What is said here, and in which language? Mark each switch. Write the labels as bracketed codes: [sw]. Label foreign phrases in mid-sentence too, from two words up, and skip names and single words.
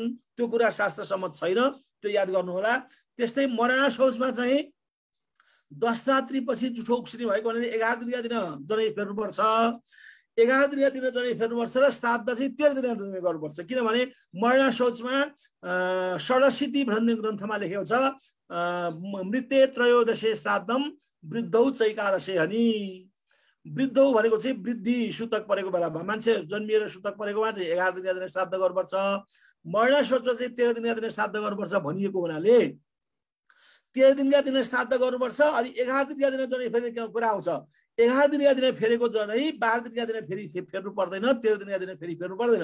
[ne] त्यो कुरा शास्त्र सम्मत छैन, त्यो याद गर्नु होला। त्यस्तै मरणा शौचमा चाहिँ 10 रात्रिपछि जुठो उक्सिने भएको भने 11 दिनका दिन जनै फेर्नुपर्छ। 11 दिनका दिन जनै फेर्नुपर्छ र श्राद्ध चाहिँ 13 दिनका दिन गर्नुपर्छ। किनभने मरणा शौचमा षडशीति ग्रन्थमा लेखेको छ, [sa] मृत्ये त्रयोदशे श्राद्धम वृद्धौ चैकादशे हनि। [ne] वृद्धौ भनेको चाहिँ वृद्धि सुतक परेको बेलामा, मान्छे जन्मिएर सुतक परेकोमा चाहिँ 11 दिनका दिन श्राद्ध गर्नुपर्छ। मरणा शौचमा चाहिँ 13 दिनका दिन श्राद्ध गर्नुपर्छ भनिएको हुनाले 13 दिनका दिन श्राद्ध गर्नुपर्छ। अनि 11 दिनका दिन जनै फेर्ने कुरा आउँछ। 11 दिनका दिन फेरेको जनै 12 दिनका दिन फेरि फेर्नु पर्दैन, 13 दिनका दिन फेरि फेर्नु पर्दैन।